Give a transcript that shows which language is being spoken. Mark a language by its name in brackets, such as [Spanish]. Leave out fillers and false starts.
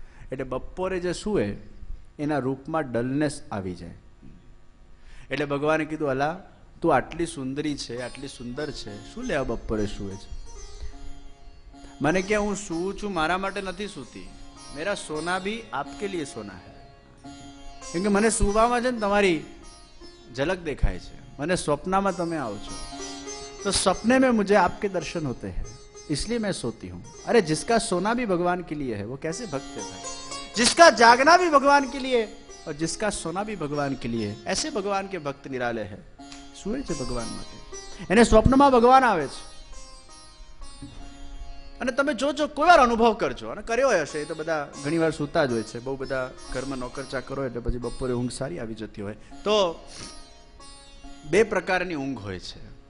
[Gujarati] એટલે બપોરે જે સૂએ એના રૂપમાં ડલનેસ આવી જાય. એટલે ભગવાને કીધું, અલા તું આટલી સુંદરી છે, આટલી સુંદર છે, શું લેવા બપોરે સૂએ છે? મને કે હું સૂવું છું મારા માટે નથી સૂતી, [Hindi] મેરા સોના ભી આપકે લીએ સોના હૈ. [Gujarati] કેમ કે મને સૂવામાં છે ને તમારી [Hindi] झलक दिखाई है, मैंने स्वप्न में तुम्हें आओ छो तो सपने में मुझे आपके दर्शन होते हैं, इसलिए मैं सोती हूँ. अरे जिसका सोना भी भगवान के लिए है वो कैसे भक्त है भाई? जिसका जागना भी भगवान के लिए और जिसका सोना भी भगवान के लिए, ऐसे भगवान के भक्त निराले है. [Gujarati] સુએ છે ભગવાન માટે, એને સ્વપ્નમાં ભગવાન આવે છે. અને તમે જોજો, કોઈ વાર અનુભવ કરજો, અને કર્યો હશે, એ તો બધા ઘણી વાર સૂતા જ હોય છે. બહુ બધા ઘરમાં નોકર ચાકર હોય એટલે પછી બપોરે ઊંઘ સારી આવી જતી હોય. તો 2 પ્રકારની ઊંઘ હોય છે.